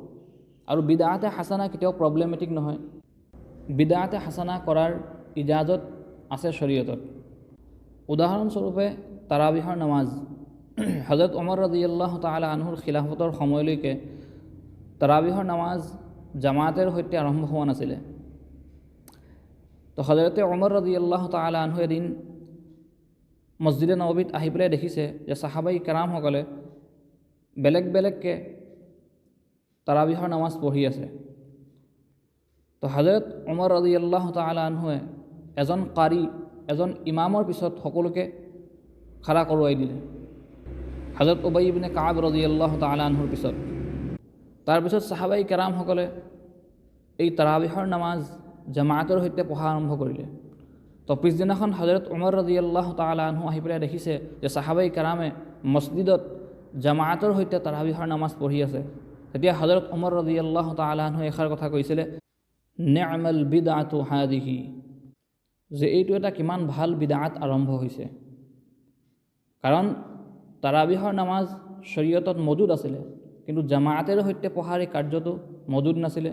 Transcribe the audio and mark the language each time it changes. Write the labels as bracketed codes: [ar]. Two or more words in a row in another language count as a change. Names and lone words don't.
[as] আৰু বিদআতে হাসানা কেতিয়াও প্ৰব্লেমেটিক নহয়, বিদআতে হাসানা কৰাৰ ইজাজত আছে শৰীয়তত। উদাহৰণস্বৰূপে তাৰাবিহৰ নামাজ। হযৰত ওমৰ [ar] رضي الله تعالى عنه [as] খিলাফতৰ সময়লৈকে তাৰাবিহৰ নামাজ জামাতেৰ সৈতে আৰম্ভ হোৱা নাছিলে। তো হযৰতে ওমৰ [ar] رضي الله تعالى عنه [as] এদিন মছজিদে নবৱীত আহি পেলাই দেখিছে যে সাহাবাই কেৰামসকলে বেলেগ বেলেগকৈ তাৰাবিহৰ নামাজ পঢ়ি আছে। তো হযৰত ওমৰ [ar] رضي الله تعالى عنه [as] এজন কাৰী, এজন ইমামৰ পিছত সকলোকে খাৰা কৰোৱাই দিলে, হযৰত উবাই ইবনে কাব [ar] رضي الله تعالى عنه [as] পিছত। তাৰপিছত সাহাবাই কেৰামসকলে এই তাৰাবিহৰ নামাজ জামাতৰ সৈতে পঢ়া আৰম্ভ কৰিলে। তো পিছদিনাখন হযৰত ওমৰ [ar] رضي الله تعالى عنه [as] আহি পেলাই দেখিছে যে সাহাবাই কেৰামে মছজিদত জামায়াতৰ সৈতে তাৰাবিহৰ নামাজ পঢ়ি আছে, তেতিয়া হযৰত ওমৰ [ar] رضي الله تعالى عنه [as] এষাৰ কথা কৈছিলে, [ar] نعمت البدعة هذه, [as] যে এইটো এটা কিমান ভাল বিদআত আৰম্ভ হৈছে। কাৰণ তাৰাবিহৰ নামাজ শৰীয়তত মজুদ আছিলে, কিন্তু জামায়াতেৰ সৈতে পঢ়াৰ এই কাৰ্যটো মজুদ নাছিলে।